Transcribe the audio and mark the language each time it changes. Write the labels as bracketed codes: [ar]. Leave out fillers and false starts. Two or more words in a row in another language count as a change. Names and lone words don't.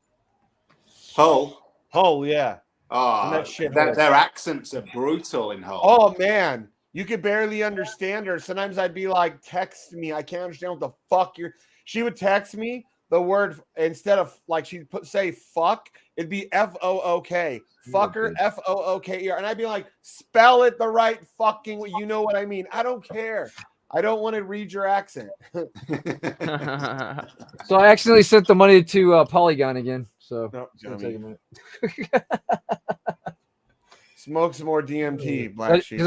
[en] Hull, yeah. Oh, their accents are brutal in Hull. Oh, man. You could barely understand her. Sometimes I'd be like, text me. I can't understand what the fuck you're... She would text me the word, instead of like she'd say fuck, it'd be F-O-O-K. Fucker, F-O-O-K-E-R. And I'd be like, spell it the right fucking way. You know what I mean? I don't care. I don't want to read your accent. So I accidentally sent the money to Polygon again. So it's gonna take a minute. Smoke some more DMT, Black Sheep.